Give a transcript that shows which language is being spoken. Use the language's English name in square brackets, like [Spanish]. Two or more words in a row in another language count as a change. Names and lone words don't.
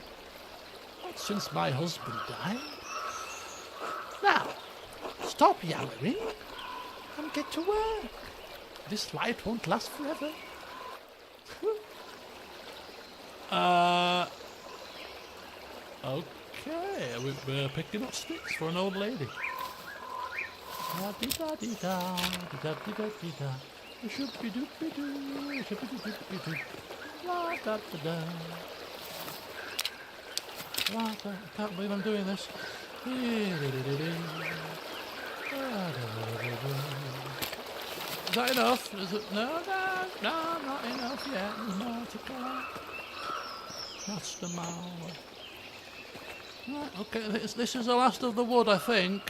[English] Not since my husband died. Now, stop yammering and get to work. This light won't last forever. Okay, we're picking up sticks for an old lady. Da-dee-da-dee-da, da-da-dee-da-dee-da. Shoop-be-doop-be-doo, shoop-be-doop-be-doo. La-da-da-da. I can't believe I'm doing this. Is that enough? Is it? No, not enough yet. There's more to go. Just a mile. Right, okay, this is the last of the wood, I think.